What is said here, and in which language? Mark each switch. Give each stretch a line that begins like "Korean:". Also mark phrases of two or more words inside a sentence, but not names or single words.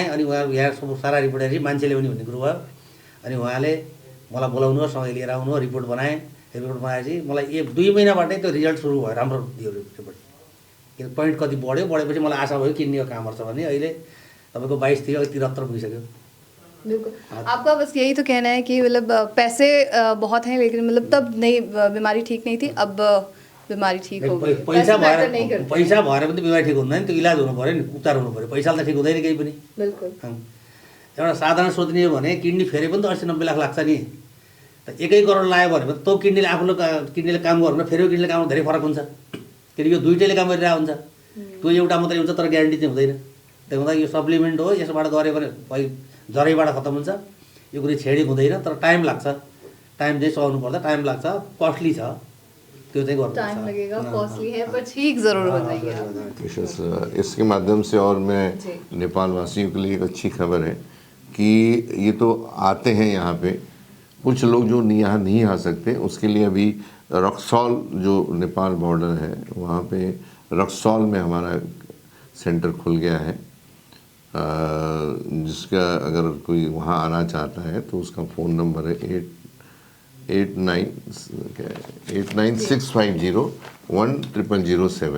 Nepali: अनि उहाँ यहाँ सब सारा रिपोर्ट हेरेपछि मान्छेले पनि भन्ने कुरो भयो। अनि उहाँले मलाई बोलाउनुहोस्, सँगै लिएर आउनु, रिपोर्ट बनाएँ। रिपोर्ट बनाएपछि मलाई 1-2 महिनाबाटै त्यो रिजल्ट सुरु भयो, राम्रो दियो रिपोर्ट। किन पोइन्ट कति बढेपछि मलाई आशा भयो किडनीको काम गर्छ भन्ने। अहिले तपाईँको 22 थियो, 73 पुगिसक्यो।
Hindi: बिल्कुल, आपका बस यही तो कहना है कि मतलब पैसे बहुत हैं लेकिन मतलब तब नहीं, बीमारी ठीक नहीं थी, अब बीमारी ठीक हो गई।
Nepali: पैसा भएर पनि बिमारी ठिक हुँदैन, त्यो इलाज हुनु पऱ्यो नि, उपचार हुनु पऱ्यो। पैसाले त ठिक हुँदैन केही पनि। बिल्कुल, एउटा साधारण सोच्ने हो भने किडनी फेरे पनि त 80-90 लाख लाग्छ नि। त 1 करोड लाग्यो भने त किडनीले आफूले किडनीले काम गर्नु फेरि किडनीले काम धेरै फरक हुन्छ, किनकि यो दुइटैले काम गरिरहेको हुन्छ। त्यो एउटा मात्रै हुन्छ तर ग्यारेन्टी चाहिँ हुँदैन। त्यही हुँदा यो सप्लिमेन्ट हो, यसबाट गऱ्यो भने जरैबाट खत्तम हुन्छ। यो कुनै छेडी हुँदैन, तर टाइम लाग्छ। टाइम चाहिँ सहनु पर्दा टाइम लाग्छ, कस्टली छ, त्यो चाहिँ गर्नु
Hindi: टाइम लगेगा, कॉस्टली है, पर ठीक जरूर हो जाएगी आप। इसके माध्यम से और मैं नेपाल वासियों के लिए एक अच्छी खबर है कि ये तो आते हैं यहाँ पे, कुछ लोग जो यहाँ नहीं आ सकते उसके लिए अभी रक्सौल जो नेपाल बॉर्डर है वहाँ पे रक्सौल में हमारा सेंटर खुल गया है, जिसका अगर कोई वहाँ आना चाहता है तो उसका
English: phone number
Hindi: है 8965010007।